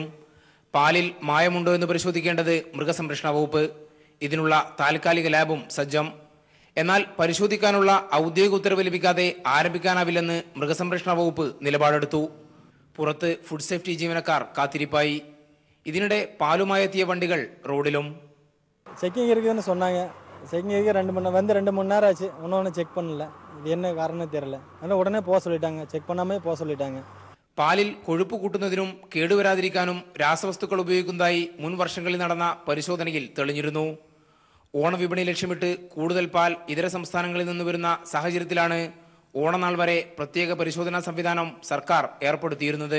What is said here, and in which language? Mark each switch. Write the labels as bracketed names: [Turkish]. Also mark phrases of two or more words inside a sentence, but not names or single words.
[Malayalam] പാലിൽ മായമുണ്ടോ എന്ന് പരിശോധിക്കേണ്ടത് മൃഗസംരക്ഷണ വകുപ്പ്. ഇതിനുള്ള താൽക്കാലിക ലാബും സജ്ജം. എന്നാൽ പരിശോധിക്കാനുള്ള ഔദ്യോഗിക ഉത്തരവ് ലഭിക്കാതെ ആരംഭിക്കാനാവില്ലെന്ന് മൃഗസംരക്ഷണ വകുപ്പ് നിലപാടെടുത്തു. പുറത്ത് ഫുഡ് സേഫ്റ്റി ജീവനക്കാർ കാത്തിരിപ്പായി. ഇതിനിടെ പാലുമായി എത്തിയ വണ്ടികൾ റോഡിലും. [Tamil] செக்கிங் இருக்குதுன்னு சொன்னாங்க. செக்கிங் இருக்க 2 மணி நேரம் ஆச்சு. ஒன்றும் செக் பண்ணல. இது என்ன காரணம் தெரியல. அதனால் உடனே போக சொல்லிட்டாங்க. செக் பண்ணாமே போக சொல்லிட்டாங்க. [Malayalam] പാലിൽ കൊഴുപ്പ് കൂട്ടുന്നതിനും കേടുവരാതിരിക്കാനും രാസവസ്തുക്കൾ ഉപയോഗിക്കുന്നതായി മുൻ വർഷങ്ങളിൽ നടന്ന പരിശോധനയിൽ തെളിഞ്ഞിരുന്നു. ഓണവിപണി ലക്ഷ്യമിട്ട് കൂടുതൽ പാൽ ഇതര സംസ്ഥാനങ്ങളിൽ നിന്ന് വരുന്ന സാഹചര്യത്തിലാണ് ഓണനാൾ വരെ പ്രത്യേക പരിശോധനാ സംവിധാനം സർക്കാർ ഏർപ്പെടുത്തിയിരുന്നത്.